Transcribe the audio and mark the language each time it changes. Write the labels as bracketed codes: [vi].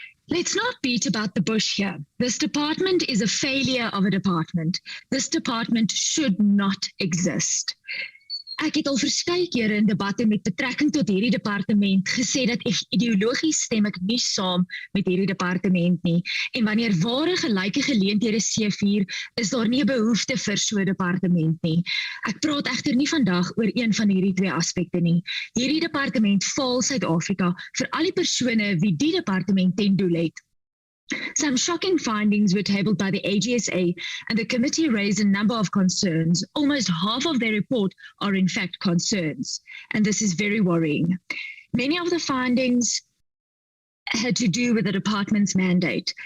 [en] Let's not beat about the bush here. This department is a failure of a department. This department should not exist. [af] Ek het al verskeie kere in debatte met betrekking tot hierdie departement gesê dat ideologies stem ek nie saam met hierdie departement nie. En wanneer ware gelyke geleenthede seëvier, is daar nie 'n behoefte vir so 'n departement nie. Ek praat egter nie vandag oor een van hierdie twee aspekte nie. Hierdie departement faal Suid-Afrika vir al die persone wie die departement ten doel het. [en] Some shocking findings were tabled by the AGSA, and the committee raised a number of concerns. Almost half of their report are in fact concerns, and this is very worrying. Many of the findings had to do with the department's mandate.